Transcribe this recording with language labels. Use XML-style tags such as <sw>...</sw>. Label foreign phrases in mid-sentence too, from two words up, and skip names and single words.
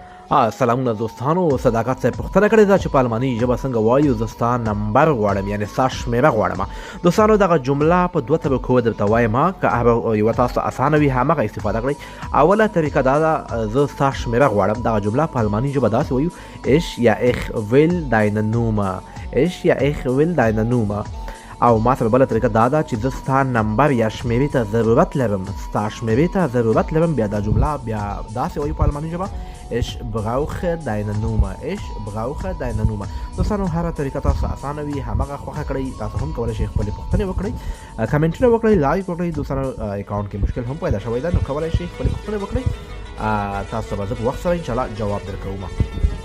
<ps>سلامونه دوستانو، صداقت صاحب پوښتنه کړې ده چې په الماني ژبه څنګه وایو. زه ستا نمبر غواړم، یعنې ستا شمېره غواړم. دوستانو دغه جمله په دوه طریقو درته وایم، که هغه یوه تاسو ته اسانه وي همغه استفاده کړئ. اوله طریقه دا ده، زه ستا شمېره غواړم. دغه جمله په الماني ژبه داسې وایو:</ps> <de>Ich ja ich will deine Nummer. Ich ja ich will deine Nummer.</de> <ps>او ما سره بله طریقه دا ده چې زه ستا نمبر یا شمېرې ته ضرورت لرم. ستا شمېرې ته ضرورت لرم. بیا دا جمله بیا داسې وایو په الماني ژبه:</ps> <de>Ich brauche deine Nummer. Ich brauche deine Nummer.</de> <ps>دوستانو هره طریقه تاسو اسانه وي همغه خوښه کړئ. تاسو هم کولی شئ خپلې پوښتنې وکړئ، کمنټونه وکړئ، لایک وکړئ. دوستانو اکاونټ کې مشکل هم پیدا شوی ده، نو کولی شئ خپلې پوښتنې وکړئ. تاسو ته به زه په وخت سره انشاءالله جواب درکوم.</ps>